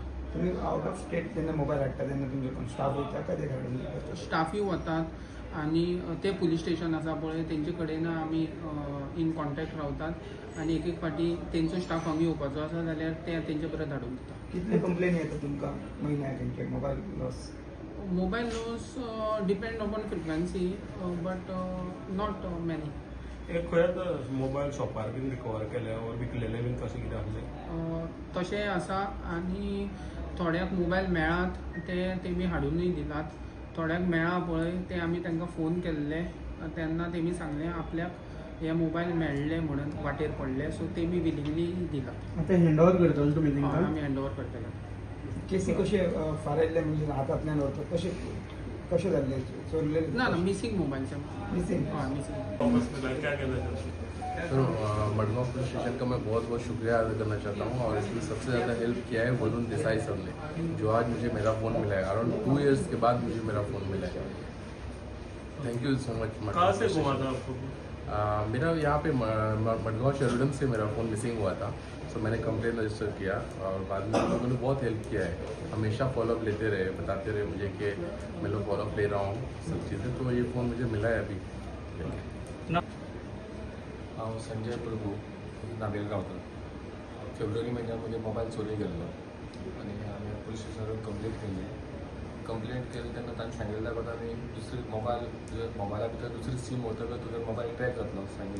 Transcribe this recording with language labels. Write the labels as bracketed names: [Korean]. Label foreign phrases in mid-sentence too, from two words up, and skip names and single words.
[Konkani] तुम्ही [English] out of state [Konkani] तेन्ना मोबाईल हाडटा तेन्ना तुमचे कोण स्टाफ वयता काय ते हाडून? स्टाफूय वतात आनी ते [English] police station [Konkani] आसा पळय तेंचे कडेन आमी [English] in contact [Konkani] रावतात आनी एक एक फावटी तेंचो स्टाफ हांगा येवपाचो आसा जाल्यार ते तेंचे परत धाडून दिता. कितले कंप्लेन येता तुमकां म्हयन्याक तेंचे [English] mobile loss? mobile loss depend upon frequency but not many. [Konkani] खंय [English] mobile shop [Konkani] बीन रिकवर केले और विकलेले बीन तशें कितें आसलें? तशें आसा आनी थोड्याक मोबायल मेळात ते तेमी हाडूनय दितात. थोड्याक मेळ्ळा पळय ते आमी तांकां फोन केल्ले तेन्ना तेमी सांगलें आपल्याक हे मोबायल मेळ्ळे म्हणून वाटेर पडले. सो तेमी विलिंगली दितात. आता [English] hand over [Konkani] करतलो तुमी तांकां? आमी [English] hand over [Konkani] करतले. केसी कशे फारायल्ले म्हणजे हातांतल्यान व्हरतात कशे जाल्ले चोरले? ना [English] missing mobile. [Konkani] मिसिंग? हाँ मिसींग. [Hindi] तो मडगांव [English] police station [Hindi] का मैं बहुत बहुत शुक्रिया अदा करना चाहता हूँ और इसमें सबसे ज़्यादा हेल्प किया है वरुण देसाई सर ने, जो आज मुझे मेरा फ़ोन मिला है. [English] around 2 years [Hindi] के बाद मुझे मेरा फ़ोन मिला है. [English] thank you so much. [Hindi] कहाँ से घुमा था आपको? मेरा यहाँ पे मडगांव शेरडन से मेरा फ़ोन मिसिंग हुआ था. सो मैंने [English] complaint register [Hindi] किया और बाद में उन लोगों ने बहुत हेल्प किया है. हमेशा फॉलोअप लेते रहे, बताते रहे मुझे कि मैं लोग फॉलोअप ले रहा हूँ सब चीज़ें. तो ये फ़ोन मुझे मिला है अभी. [Konkani] हांव संजय प्रभू नाबेलगांवकर. फेब्रुवारी म्हयन्यात म्हजे मोबायल चोरी गेल्लो आनी हांवें [English] police station complaint [Konkani] केली तेन्ना तांणी सांगिल्लें कोता आनी दुसरी मोबायला भितर दुसरी सीम वतकच तुजो मोबायल ट्रॅक जातलो सांगिल्लें.